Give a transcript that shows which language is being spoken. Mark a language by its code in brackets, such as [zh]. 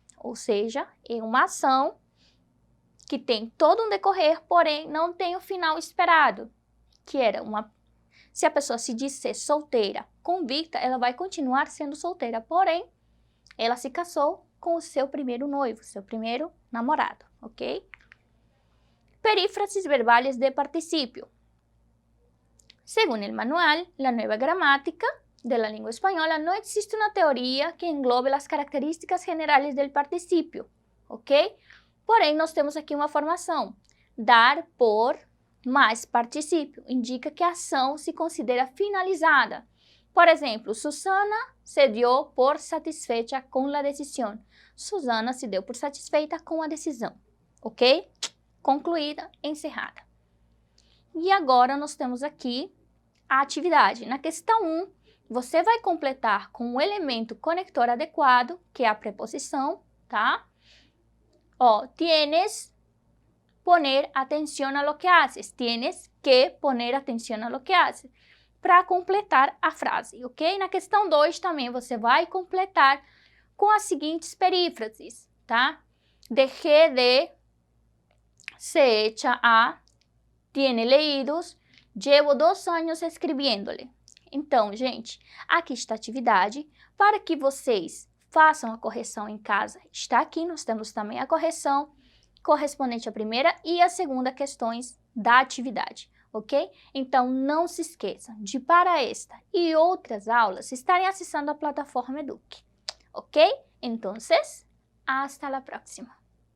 [pt] Ou seja, é uma ação que tem todo um decorrer, porém não tem o final esperado, que era se a pessoa se diz ser solteira convicta, ela vai continuar sendo solteira, porém ela se casou com o seu primeiro noivo, seu primeiro namorado, ok? [es] Perífrasis verbales de participio. Según el manual, la nueva gramática de la lengua española, no existe una teoría que englobe las características generales del participio, ok? [pt] Porém, nós temos aqui uma formação. Dar por mais participio indica que a ação se considera finalizada. Por exemplo, Susana [es] se dio por satisfecha [pt] com a decisão. Susana se deu por satisfeita com a decisão, ok? Concluída, encerrada. E agora nós temos aqui a atividade. Na questão 1, você vai completar com o elemento conector adequado, que é a preposição, tá? [es] Ó, tienes poner atención a lo que haces. Tienes que poner atención a lo que haces. [pt] Para completar a frase, ok? Na questão 2 também você vai completar com as seguintes perífrases, tá? [es] Dejé de, se echa a, tiene leídos, llevo 2 años escribiéndole. [pt] Então, gente, aqui está a atividade. Para que vocês façam a correção em casa, está aqui. Nós temos também a correção correspondente à primeira e à segunda questões da atividade, ok? Então, não se esqueçam de, para esta e outras aulas, estarem acessando a plataforma Eduque, ok? Então, [es] hasta la próxima.